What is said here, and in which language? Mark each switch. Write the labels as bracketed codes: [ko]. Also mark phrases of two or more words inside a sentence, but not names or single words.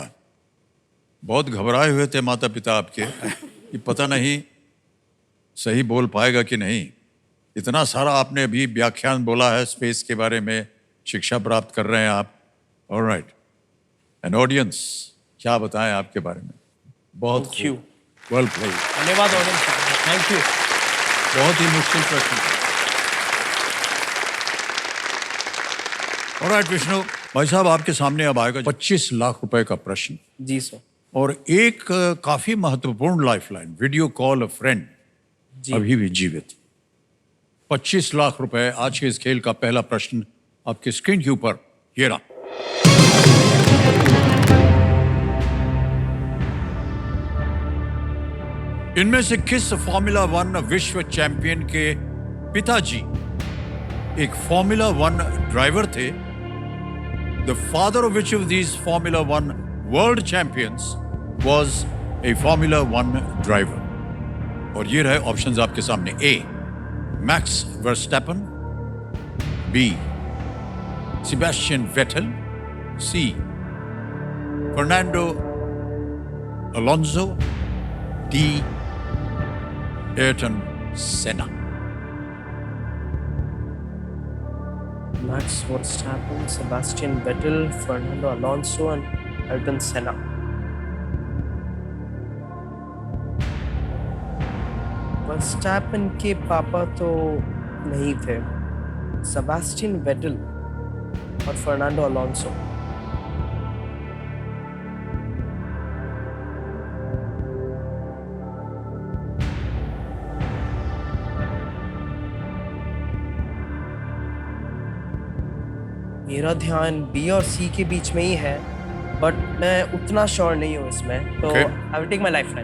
[hi] बहुत घबराए हुए थे माता पिता आपके कि पता नहीं सही बोल पाएगा कि नहीं। इतना सारा आपने अभी व्याख्यान बोला है स्पेस के बारे में, शिक्षा प्राप्त कर रहे हैं आप। [en] alright, and audience [hi] क्या बताएं आपके बारे में। बहुत [en] Thank you. Well played. [hi] धन्यवाद ऑडियंस, [en] thank you. [hi] बहुत ही मुश्किल प्रश्न। ऑलराइट विष्णु भाई साहब, आपके सामने अब आएगा 25 लाख रुपए का प्रश्न जी सर। और एक काफी महत्वपूर्ण लाइफलाइन, [en] video call a friend [hi] अभी भी जीवित। 25 लाख रुपए आज के इस खेल का पहला प्रश्न आपके स्क्रीन के ऊपर, ये रहा। इनमें से किस फॉर्मूला 1 विश्व चैंपियन के पिताजी एक फॉर्मूला 1 ड्राइवर थे? [en] The father of which of these Formula 1 world champions was a Formula 1 driver? [hi] और ये रहे ऑप्शंस आपके सामने। [en] A. Max Verstappen, B. Sebastian Vettel, C. Fernando Alonso, D. Ayrton Senna. Max Verstappen, Sebastian Vettel, Fernando Alonso and Ayrton Senna. [hi] Verstappen के पापा तो नहीं थे, Sebastian Vettel और Fernando Alonso। मेरा ध्यान बी और सी के बीच में ही है, बट मैं उतना श्योर नहीं हूँ इसमें, तो [en] I will take my lifeline.